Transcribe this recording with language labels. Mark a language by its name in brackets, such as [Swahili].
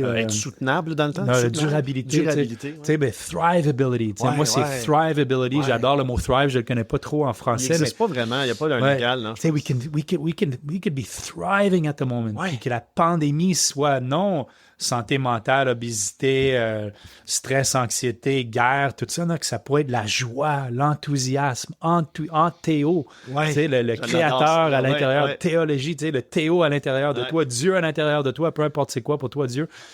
[French] Être soutenable dans le temps? Non, la durabilité. Tu sais, ben, thrivability. Moi, c'est thrivability. J'adore le mot thrive, je le connais pas trop en français. Il n'existe pas vraiment, il n'y a pas d'un légal. Non, tu sais, [English] we could be thriving at the moment. [French] Puis que la pandémie soit non santé mentale, obésité, stress, anxiété, guerre, tout ça, là, que ça pourrait être de la joie, l'enthousiasme, théo, tu sais, le créateur à l'intérieur, théologie, tu sais, le théo à l'intérieur de toi, Dieu à l'intérieur de toi, peu importe c'est quoi pour toi, Dieu.